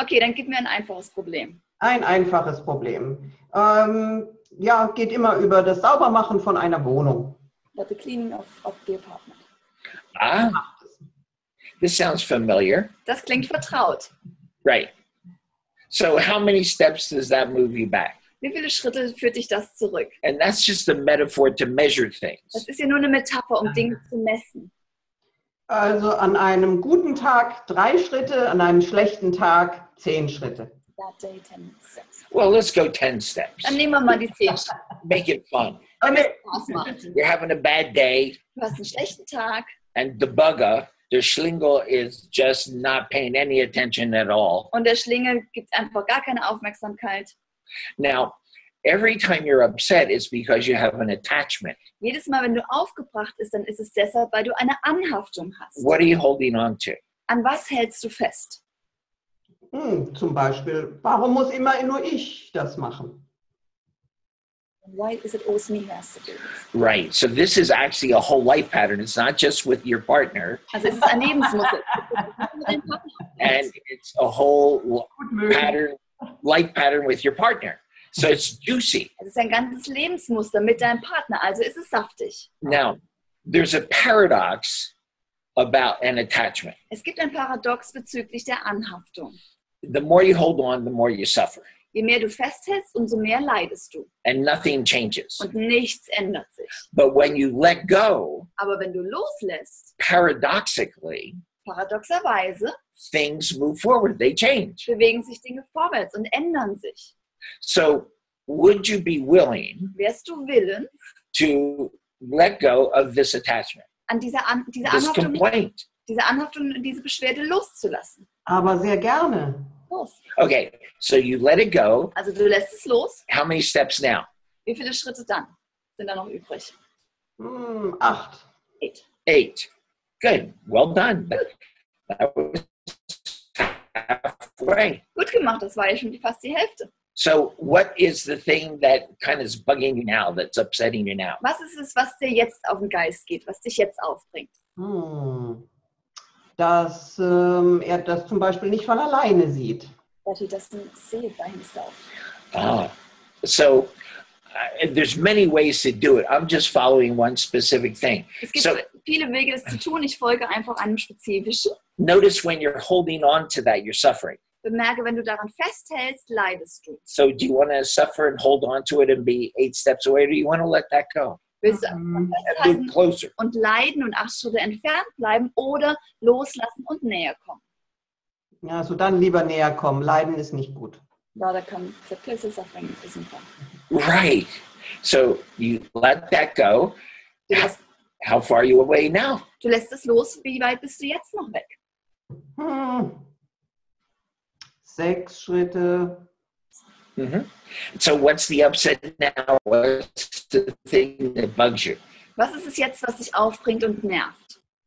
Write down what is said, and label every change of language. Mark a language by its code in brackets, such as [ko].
[de] Okay, dann gib mir ein einfaches Problem. Ein einfaches Problem. Geht immer über das Saubermachen von einer Wohnung. [en] The cleaning of the apartment. This sounds familiar. [de] Das klingt vertraut. [en] Right. So how many steps does that move you back? [de] Wie viele Schritte führt dich das zurück? [en] And that's just a metaphor to measure things. [de] Das ist ja nur eine Metapher, um Dinge zu messen. Also an einem guten Tag 3 Schritte, an einem schlechten Tag 10 Schritte. [en] That day 10 steps. Well, let's go 10 steps. [de] Dann nehmen wir mal die 10 Schritte. [en] Make it fun. Okay. [de] Spaß macht. [en] You're having a bad day. [de] Du hast einen schlechten Tag. [en] And the bugger, the Schlingel, is just not paying any attention at all. [de] Und der Schlingel gibt einfach gar keine Aufmerksamkeit. [en] Now, every time you're upset, it's because you have an attachment. [de] Jedes Mal, wenn du aufgebracht bist, dann ist es deshalb, weil du eine Anhaftung hast. [en] What are you holding on to? [de] An was hältst du fest? Zum Beispiel, warum muss immer nur ich das machen? [en] Why is it always me who has to do this? Right. So this is actually a whole life pattern. It's not just with your partner. [de] Also es ist ein Lebensmuster. [en] And it's a whole pattern, life pattern with your partner. So it's juicy. [de] Es ist ein ganzes Lebensmuster mit deinem Partner, also ist es saftig. [en] Now, there's a paradox about an attachment. [de] Es gibt ein Paradox bezüglich der Anhaftung. [en] The more you hold on, the more you suffer. [de] Je mehr du festhältst, umso mehr leidest du. [en] And nothing changes. [de] Und nichts ändert sich. [en] But when you let go, [de] Aber wenn du loslässt, [en] paradoxically, [de] paradoxerweise, [en] things move forward. They change. [de] bewegen sich Dinge vorwärts und ändern sich. [en] So would you be willing [de] Wärst du willens, [en] to let go of this attachment, [de] an diese [en] this complaint? [de] Anhaftung und diese Beschwerde loszulassen? Aber sehr gerne. Los. [en] Okay, so you let it go. [de] Also du lässt es los. [en] How many steps now? [de] Wie viele Schritte dann sind da noch übrig? 8. [en] 8. Good. Well done. That was halfway. [de] Gut gemacht, das war ja schon fast die Hälfte. [en] So what is the thing that kind of is bugging you now, that's upsetting you now? [de] Was ist es, was dir jetzt auf den Geist geht, was dich jetzt aufbringt? Dass er das zum Beispiel nicht von alleine sieht. [en] That he doesn't see it by himself. So there's many ways to do it. I'm just following one specific thing. [de] Es gibt viele Wege, das zu tun. Ich folge einfach einem spezifischen. [en] Notice when you're holding on to that, you're suffering. [de] Bemerke, wenn du daran festhältst, leidest du. [en] So do you want to suffer and hold on to it and be 8 steps away, or do you want to let that go? [de] Willst du [en] And move closer. [de] und leiden und 8 Schritte entfernt bleiben oder loslassen und näher kommen? Ja, so dann lieber näher kommen. Leiden ist nicht gut. [en] Rather come the place of suffering isn't fun. Right. So you let that go. How far are you away now? [de] Du lässt es los. Wie weit bist du jetzt noch weg? 6 Schritte. [en] Mm-hmm. So what's the upset now? What's the thing that bugs you? [de] Was ist es jetzt, was dich aufbringt und nervt?